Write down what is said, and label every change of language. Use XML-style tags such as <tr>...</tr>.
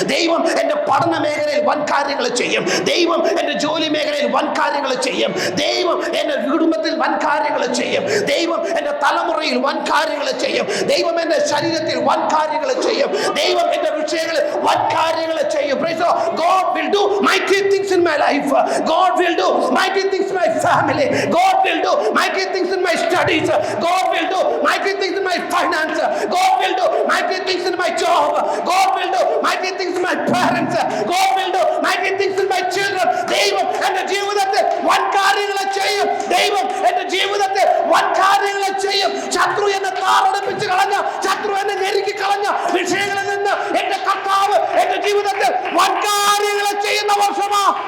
<ml>ദൈവം എൻ്റെ പഠന മേഖലയിൽ വൻ കാര്യങ്ങൾ ചെയ്യും. ദൈവം എൻ്റെ ജോലി മേഖലയിൽ വൻ കാര്യങ്ങൾ ചെയ്യും. ദൈവം എൻ്റെ കുടുംബത്തിൽ വൻ കാര്യങ്ങൾ ചെയ്യും. ദൈവം എൻ്റെ തലമുറയിൽ വൻ കാര്യങ്ങൾ ചെയ്യും. ദൈവം എൻ്റെ ശരീരത്തിൽ വൻ കാര്യങ്ങൾ ചെയ്യും. ദൈവം എൻ്റെ വിഷയങ്ങളിൽ വൻ കാര്യങ്ങൾ ചെയ്യും.</ml> <en>God will do mighty things in my life. God will do mighty things in my family. God will do mighty things in my studies. God will do mighty things in my finance. God will do mighty things in my job. God will do mighty things in my parents. God will do mighty things in my children.</en> <ml>ദൈവം എൻ്റെ ജീവിതത്തിൽ വൻ കാര്യങ്ങൾ ചെയ്യും. ദൈവം എൻ്റെ ജീവിതത്തിൽ വൻ കാര്യങ്ങൾ ചെയ്യും. ശത്രു എന്നെ താറടിപ്പിച്ച് കളഞ്ഞ, ശത്രു എന്നെ ഞെരുക്കി കളഞ്ഞ വിഷയങ്ങളിൽ നിന്ന് എൻ്റെ കർത്താവ് എൻ്റെ ജീവിതത്തിൽ വൻ കാര്യങ്ങൾ ചെയ്യുന്ന വർഷമാ.</ml>